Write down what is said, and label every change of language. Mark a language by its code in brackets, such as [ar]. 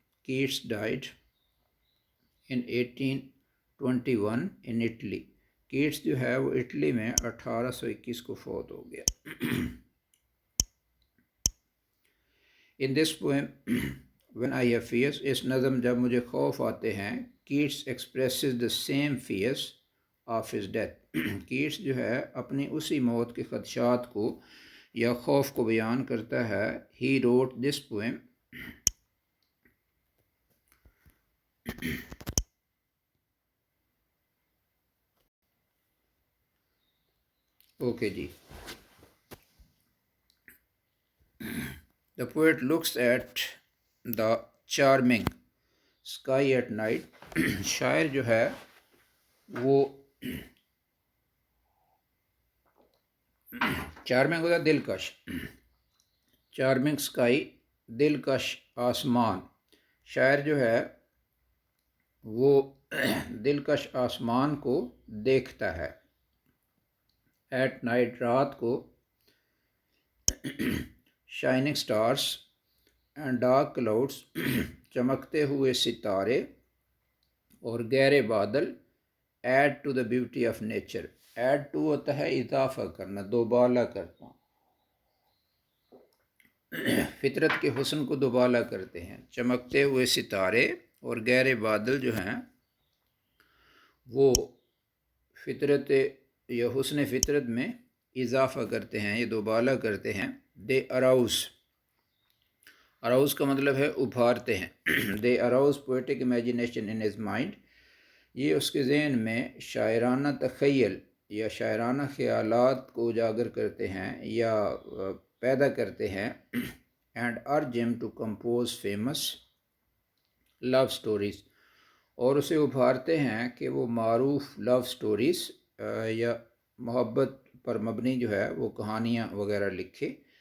[en] Keats died in 1821 in Italy. [ur] Cats جو ہے وہ اٹلی میں 1821 کو فوت ہو گیا. [en] in this poem when I have fears، [ur] اس نظم جب مجھے خوف آتے ہیں. [en] Keats expresses the same fears of his death. [ur] Cats جو ہے اپنی اسی موت کے خدشات کو یا خوف کو بیان کرتا ہے. [en] He wrote this poem okay جی. The poet looks at the charming sky at night. [ur] شاعر جو ہے وہ چارمنگ ہوتا ہے دلکش. [en] charming sky, [ur] دلکش آسمان. شاعر جو ہے وہ دلکش آسمان کو دیکھتا ہے. [en] at night, [ur] رات کو. [en] shining stars and dark clouds, [ur] چمکتے ہوئے ستارے اور گہرے بادل. [en] Add to the beauty of nature. [ur] Add to ہوتا ہے اضافہ کرنا، دوبالا کرنا. فطرت کے حسن کو دوبالا کرتے ہیں. چمکتے ہوئے ستارے اور گہرے بادل جو ہیں وہ فطرت یا حسن فطرت میں اضافہ کرتے ہیں، یہ دوبالا کرتے ہیں. [en] They arouse. [ur] اراؤز کا مطلب ہے ابھارتے ہیں. [en] They arouse poetic imagination in his mind. [ur] یہ اس کے ذہن میں شاعرانہ تخیل یا شاعرانہ خیالات کو اجاگر کرتے ہیں یا پیدا کرتے ہیں. [en] And urge him to compose famous love stories. [ur] اور اسے ابھارتے ہیں کہ وہ معروف لو سٹوریز یا محبت پر مبنی جو ہے وہ کہانیاں وغیرہ لکھے.